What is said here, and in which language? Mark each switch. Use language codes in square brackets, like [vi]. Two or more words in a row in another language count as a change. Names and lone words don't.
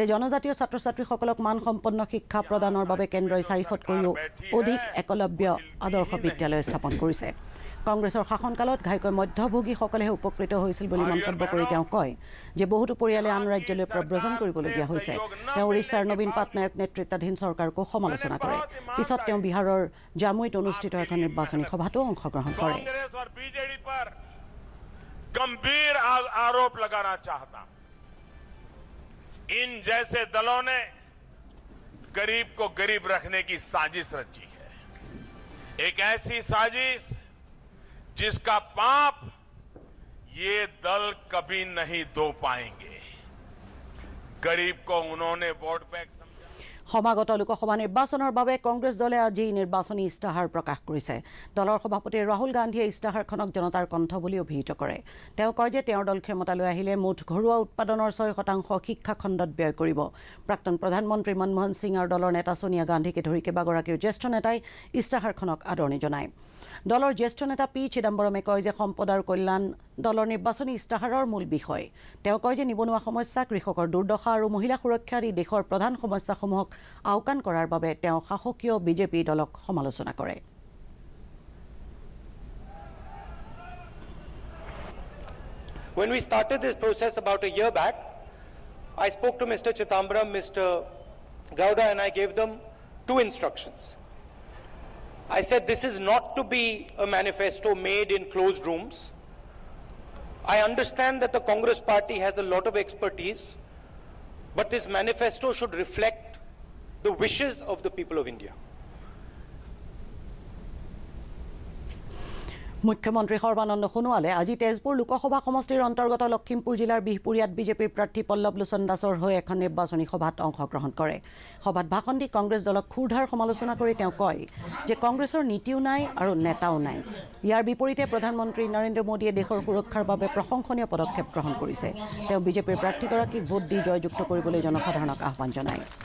[as] জনজাতীয় ছাত্ৰ-ছাত্ৰীসকলক মানসম্পন্ন শিক্ষা প্ৰদানৰ বাবে কেন্দ্ৰই 400তকৈও অধিক একলব্য আদৰ্শ বিদ্যালয় স্থাপন কৰিছে কংগ্ৰেছৰ শাসনকালত ঘাইকৈ মধ্যভোগীসকলেহে উপকৃত হৈছিল বুলি মন্তব্য কৰি তেওঁ কয় যে বহুতো পৰিয়ালে আন ৰাজ্যলৈ প্ৰব্ৰজন কৰিবলগীয়া হৈছে তেওঁ ওড়িশাৰ নবীন পাটনায়ক নেতৃত্বাধীন চৰকাৰকো সমালোচনা কৰে পিছত তেওঁ বিহাৰৰ জামুইত অনুষ্ঠিত এখন নিৰ্বাচনী সভাতো অংশগ্ৰহণ কৰে [hi] गंभीर आरोप लगाना चाहता इन जैसे दलों ने गरीब को गरीब रखने की साजिश रची है एक ऐसी साजिश जिसका पाप ये दल कभी नहीं धो पाएंगे गरीब को उन्होंने वोट बैंक [as] সমাগত লোকসভা নিৰ্বাচনৰ বাবে কংগ্ৰেছ দলে আজি নিৰ্বাচনী ইস্তাহাৰ প্ৰকাশ কৰিছে দলৰ সভাপতি ৰাহুল গান্ধীয়ে ইস্তাহাৰখনক জনতাৰ কণ্ঠ বুলি অভিহিত কৰে তেওঁ কয় যে তেওঁৰ দল ক্ষমতালৈ আহিলে মুঠ ঘৰুৱা উৎপাদনৰ 6% শিক্ষা খণ্ডত ব্যয় কৰিব প্ৰাক্তন প্ৰধানমন্ত্ৰী মনমোহন সিং আৰু দলৰ নেতা সোনিয়া গান্ধীকে ধৰি কেইবাগৰাকীও জ্যেষ্ঠ নেতাই ইস্তাহাৰখনক আদৰণি জনায় দলৰ জ্যেষ্ঠ নেতা পি চিদাম্বৰমে কয় যে সম্পদ আৰু কল্যাণ দলৰ নিৰ্বাচনী ইস্তাহাৰৰ মূল বিষয় তেওঁ কয় যে নিবনুৱা সমস্যা কৃষকৰ দুৰ্দশা আৰু মহিলা সুৰক্ষা আদি দেশৰ প্ৰধান সমস্যাসমূহক আওকাণ কৰাৰ বাবে তেওঁ শাসকীয় বিজেপি দলক সমালোচনা কৰে [en] When we started this process about a year back, I spoke to Mr. Chidambaram, Mr. Gowda, and I gave them 2 instructions. I said this is not to be a manifesto made in closed rooms. I understand that the Congress party has a lot of expertise, but this manifesto should reflect the wishes of the people of India. [as] মুখ্যমন্ত্ৰী সৰ্বানন্দ সোণোৱালে আজি তেজপুৰ লোকসভা সমষ্টিৰ অন্তৰ্গত লখিমপুৰ জিলাৰ বিহপুৰীয়াত বিজেপিৰ প্ৰাৰ্থী পল্লৱ লোচন দাসৰ হৈ এখন নিৰ্বাচনী সভাত অংশগ্ৰহণ কৰে সভাত ভাষণ দি কংগ্ৰেছ দলক খুৰধাৰ সমালোচনা কৰি তেওঁ কয় যে কংগ্ৰেছৰ নীতিও নাই আৰু নেতাও নাই ইয়াৰ বিপৰীতে প্ৰধানমন্ত্ৰী নৰেন্দ্ৰ মোদীয়ে দেশৰ সুৰক্ষাৰ বাবে প্ৰশংসনীয় পদক্ষেপ গ্ৰহণ কৰিছে তেওঁ বিজেপিৰ প্ৰাৰ্থীগৰাকীক ভোট দি জয়যুক্ত কৰিবলৈ জনসাধাৰণক আহ্বান জনায়